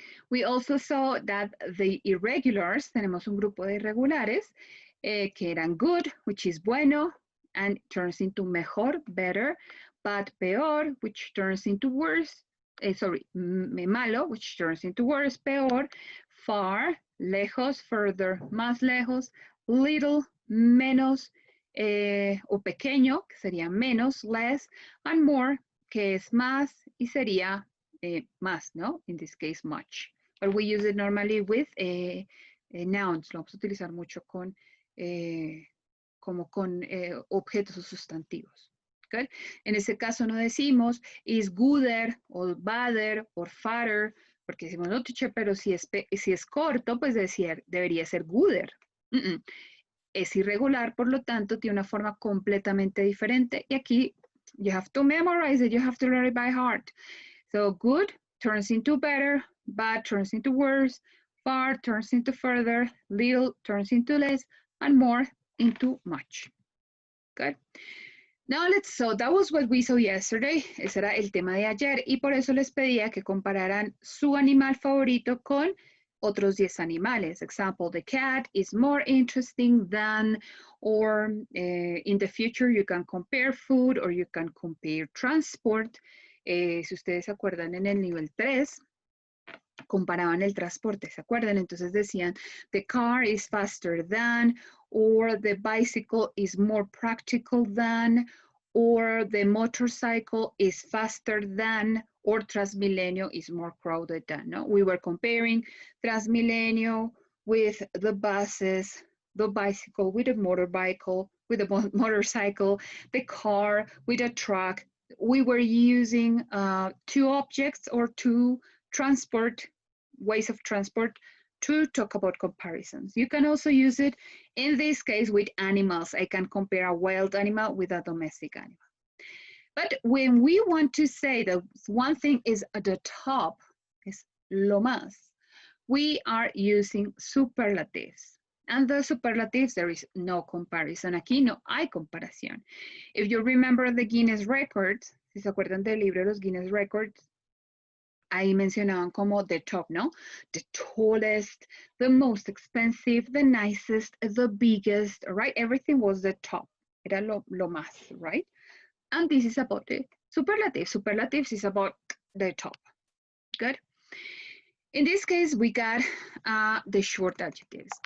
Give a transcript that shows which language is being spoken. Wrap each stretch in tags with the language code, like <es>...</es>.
<en>We also saw that the irregulars, tenemos un grupo de irregulares, que eran good, which is bueno, and turns into mejor, better, but peor, which turns into worse, malo, which turns into worse, peor, far, lejos, further, más lejos, little, menos, o pequeño, que sería menos, less, and more, que es más,</en> <es>y sería más, ¿no? In this case, much.</es> <en>But we use it normally with nouns.</en> <es>Lo vamos a utilizar mucho con, como con objetos o sustantivos. Good. En ese caso no decimos is gooder, or badder, or fatter, porque decimos no, teacher, pero si es corto, pues debería ser gooder. Es irregular, por lo tanto, tiene una forma completamente diferente.</es> <en>Y aquí, you have to memorize it, you have to learn it by heart. So, good turns into better, bad turns into worse, far turns into further, little turns into less, and more into much. Good. Now so that was what we saw yesterday.</en> <es>Ese era el tema de ayer y por eso les pedía que compararan su animal favorito con otros 10 animales.</es> <en>Example, the cat is more interesting than, or in the future you can compare food or you can compare transport.</en> <es>Si ustedes se acuerdan en el nivel 3, comparaban el transporte, ¿se acuerdan?</es> <en>Entonces decían, the car is faster than, or the bicycle is more practical than, or the motorcycle is faster than, or Transmilenio is more crowded than. No? We were comparing Transmilenio with the buses, the bicycle with a motorbike, with a motorcycle, the car with a truck. We were using 2 objects or 2 ways of transport to talk about comparisons. You can also use it in this case with animals. I can compare a wild animal with a domestic animal. But when we want to say that one thing is at the top, is lo más, we are using superlatives. And the superlatives, there is no comparison.</en> <es>Aquí no hay comparación. If you remember the Guinness records, si se acuerdan del libro de los Guinness records, ahí mencionaban como the top, ¿no?</es> <en>The tallest, the most expensive, the nicest, the biggest, right? Everything was the top. Era lo más, right? And this is about the superlatives. Superlatives is about the top. Good. In this case, we got the short adjectives.</en>